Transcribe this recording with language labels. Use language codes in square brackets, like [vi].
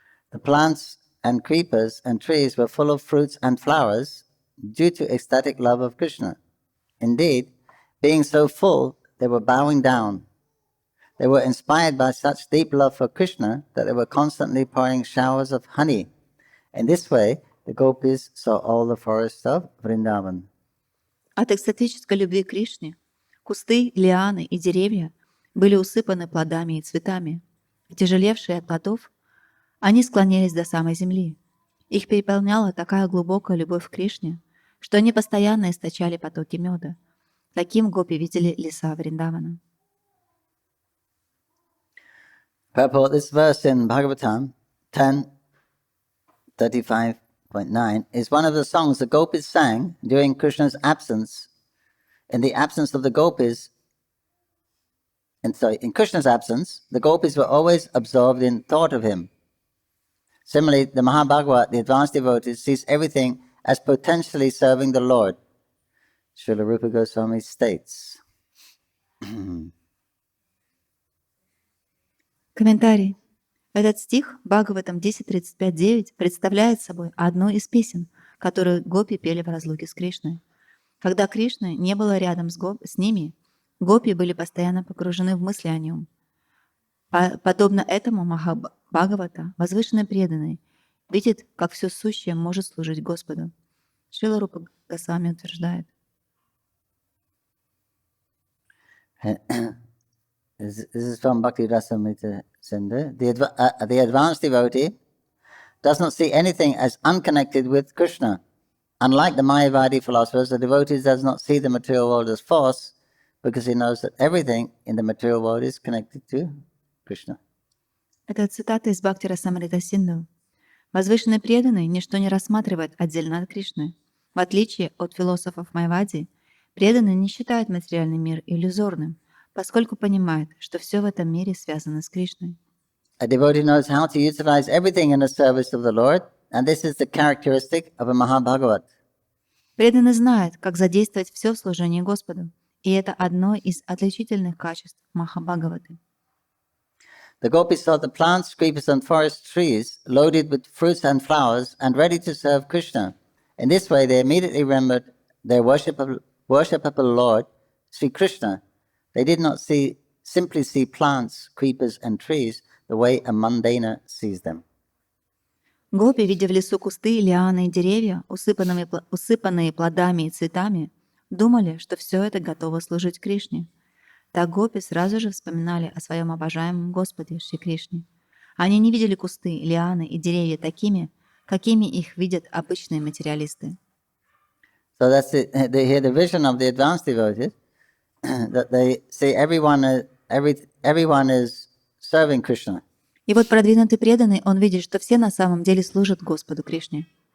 [en] The plants and creepers and trees were full of fruits and flowers due to ecstatic love of Krishna. Indeed, being so full, they were bowing down. They were inspired by such deep love for Krishna that they were constantly pouring showers of honey. In this way, the gopis saw all the forests of Vrindavan. [ru] От экстатической любви к Кришне кусты, лианы и деревья были усыпаны плодами и цветами. Тяжелевшие от плодов, они склонились до самой земли. Их переполняла такая глубокая любовь к Кришне, что они постоянно источали потоки меда. Таким гопи видели леса Вриндавана. [en] Purport, this verse in Bhagavatam 10:35.9 is one of the songs the gopis sang during Krishna's absence. In the absence of the gopis, in Krishna's absence, the gopis were always absorbed in thought of him. Similarly, the Mahabhagavat, the advanced devotees, sees everything as potentially serving the Lord. Srila Rupa Goswami states. [ru] Комментарий. Этот стих Бхагаватам 10.35.9 представляет собой одну из песен, которую гопи пели в разлуке с Кришной. Когда Кришны не было рядом с ними, гопи были постоянно погружены в мысли о нем. Подобно этому Махабхагавата, возвышенный преданный, видит, как все сущее может служить Господу. Шрила Рупа Госвами утверждает. [en] This is from Bhakti Rasamrita Sindhu. The advanced devotee does not see anything as unconnected with Krishna. Unlike the Mayavadi philosophers, the devotee does not see the material world as false because he knows that everything in the material world is connected to Krishna. [ru] Это цитата из Бхакти Расамрита Синду. Возвышенный преданный ничто не рассматривает отдельно от Кришны. В отличие от философов Майавади, преданный не считает материальный мир иллюзорным, поскольку понимает, что все в этом мире связано с Кришной. [en] A devotee knows how to utilize everything in the service of the Lord, and this is the characteristic of a Mahabhagavat. [ru] Преданный знает, как задействовать все в служении Господу, и это одно из отличительных качеств Махабхагаваты. [en] The gopis saw the plants, creepers, and forest trees loaded with fruits and flowers and ready to serve Krishna. In this way, they immediately remembered their worship of the Lord, Sri Krishna. They did not simply see plants, creepers, and trees the way a mundaner sees them. [ru] Гопи, видя в лесу кусты, лианы и деревья, усыпанные плодами и цветами, думали, что все это готово служить Кришне. Так гопи сразу же вспоминали о своем обожаемом Господе Шри Кришне. Они не видели кусты, лианы и деревья такими, какими их видят обычные материалисты. [en] So that's it. They hear the vision of the advanced devotees, that they see everyone is serving Krishna. [ru] И вот продвинутый преданный, он видит, что все на самом деле служат Господу Кришне.